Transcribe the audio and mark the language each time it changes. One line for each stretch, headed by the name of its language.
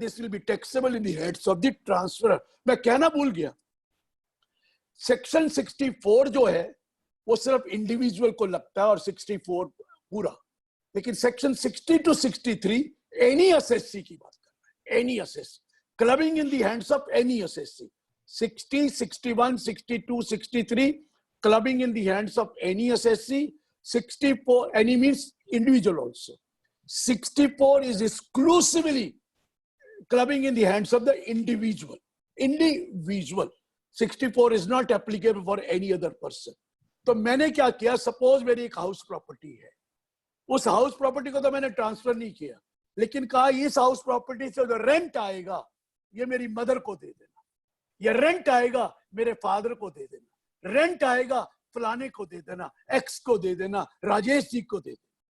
English: This will be taxable in the heads of the transferor.
Hindi: मैं कहना भूल गया, सेक्शन 64 जो है वो सिर्फ इंडिविजुअल को लगता है और 64 पूरा, लेकिन सेक्शन 60 टू 63 एनी असेसी की बात कर रहा है।
English: Any assessee, clubbing in the hands of any assessee. 60, 61, 62, 63, clubbing in the hands of any assessee. 64, any means individual also. 64 is exclusively clubbing in the hands of the individual. Individual. 64 is not applicable for any other person.
Hindi: तो मैंने क्या किया? Suppose मेरी एक house property है, उस house property को तो मैंने ट्रांसफर नहीं किया, लेकिन कहा इस हाउस प्रॉपर्टी से जो रेंट आएगा ये मेरी मदर को दे देना, ये रेंट आएगा मेरे फादर को दे देना, रेंट आएगा फलाने को दे देना, एक्स को दे देना, राजेश जी को दे देना।